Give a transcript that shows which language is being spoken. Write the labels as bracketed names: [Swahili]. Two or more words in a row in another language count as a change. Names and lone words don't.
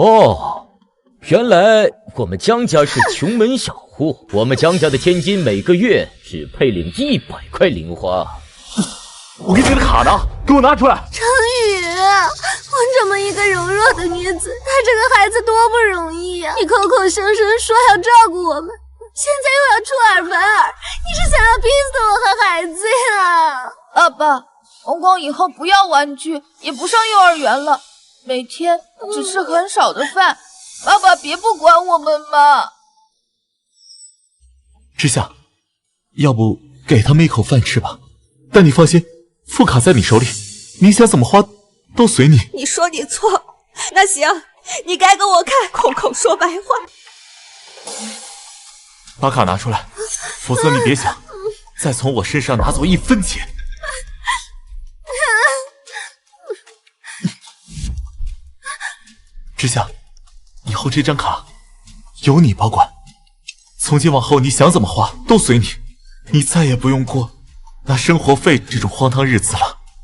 [Chinese] 哦，原來我們江家是窮門小戶，我們江家的千金每個月只配領100塊零花。我給你的卡呢？給我拿出來！程宇，我這麼一個柔弱的女子，她這個孩子多不容易呀！你口口聲聲說要照顧我們，現在又要出爾反爾，你是想要逼死我和孩子呀？爸爸，光光以後不要玩具，也不上幼兒園了，每天只吃很少的飯。爸爸別不管我們嘛。之夏，要不給他們一口飯吃吧？但你放心，副卡在你手裡，你想怎麼花都隨你。你說你錯，那行，你該給我看，空口說白話。把卡拿出來，否則你別想再從我身上拿走1分錢。之夏，以後這張卡由你保管，從今往後你想怎麼花都隨你，你再也不用過拿生活費這種荒唐日子了。